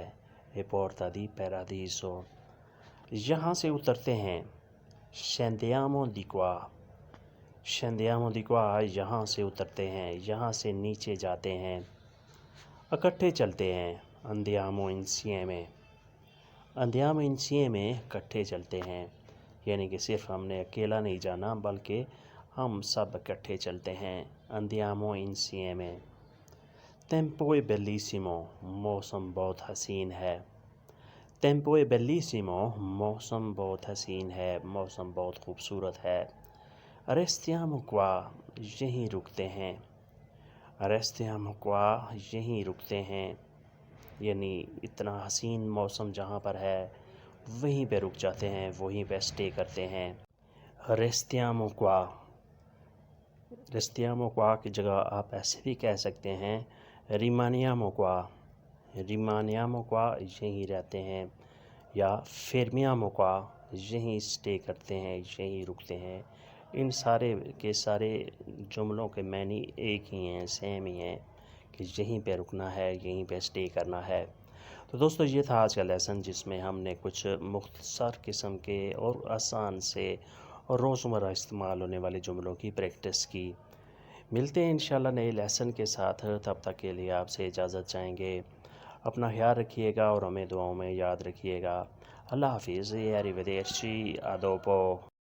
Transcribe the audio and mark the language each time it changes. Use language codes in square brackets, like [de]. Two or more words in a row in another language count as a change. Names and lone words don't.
[it] e porta di paradiso. [ur] یہاں سے اترتے ہیں. [it] scendiamo di qua, scendiamo di qua, [ur] یہاں سے اترتے ہیں, یہاں سے نیچے جاتے ہیں. اکٹھے چلتے ہیں. [it] andiamo insieme, andiamo insieme, [ur] اکٹھے چلتے ہیں. یعنی کہ صرف ہم نے اکیلا نہیں جانا بلکہ ہم سب اکٹھے چلتے ہیں. [it] andiamo insieme. tempo è bellissimo, [ur] موسم بہت حسین ہے. [it] tempo è bellissimo, [ur] موسم بہت حسین ہے, موسم بہت خوبصورت ہے. [it] restiamo qua, [ur] یہیں رکتے ہیں. [it] restiamo qua, [ur] یہیں رکتے ہیں. یعنی اتنا حسین موسم جہاں پر ہے وہیں پہ رک جاتے ہیں, وہیں پہ اسٹے کرتے ہیں. [it] restiamo qua, restiamo qua [ur] کی جگہ آپ ایسے بھی کہہ سکتے ہیں [it] rimaniamo qua, rimaniamo qua [ur] یہیں رہتے ہیں، یا [it] fermiamo qua [ur] یہیں اسٹے کرتے ہیں، یہیں رکتے ہیں، ان سارے کے سارے جملوں کے معنی ایک ہی ہیں، سیم ہی ہیں کہ یہیں پہ رکنا ہے، یہیں پہ اسٹے کرنا ہے۔ تو دوستو یہ تھا آج کا لیسن، جس میں ہم نے کچھ مختصر قسم کے اور آسان سے اور روزمرہ استعمال ہونے والے جملوں کی پریکٹس کی۔ ملتے ہیں انشاءاللہ نئے لیسن کے ساتھ، تب تک کے لیے آپ سے اجازت چاہیں گے۔ اپنا خیال رکھیے گا اور ہمیں دعاؤں میں یاد رکھیے گا۔ اللہ حافظ، [it] arrivederci, a dopo۔